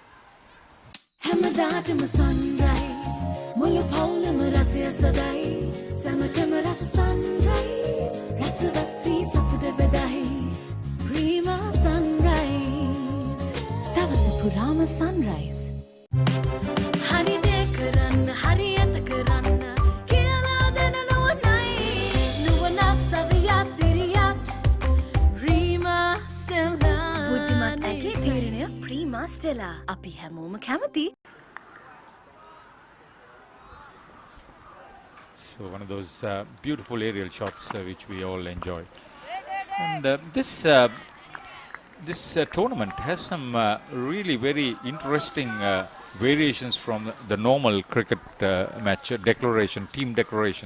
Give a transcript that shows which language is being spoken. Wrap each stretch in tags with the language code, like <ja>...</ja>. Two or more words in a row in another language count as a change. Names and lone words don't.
<en>Prima sunrise. That was the Purama sunrise.</en> <si>හරි දේ කරන්න, හරි අටකරන්න, කියලා දෙන නුවණයි, නුවණට සවියට දිරියට, Prima Stella. බුද්ධිමත් ඇගේ තීරණය Prima Stella. අපි හැමෝම කැමති.</si> <en>So one of those beautiful aerial shots which we all enjoy. And this tournament has some really very interesting variations from the normal cricket match declaration, team declaration.</en>